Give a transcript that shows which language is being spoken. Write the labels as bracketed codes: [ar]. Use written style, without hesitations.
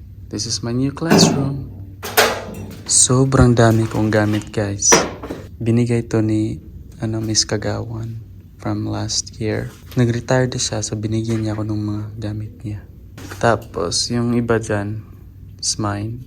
[en] This is my new classroom. [tl] Sobrang dami kong gamit, [en] guys. [tl] Binigay to ni Miss Kagawan [en] from last year. [tl] Nag-retire na siya, so binigyan niya ako ng mga gamit niya. Tapos, yung iba dyan [en] is mine.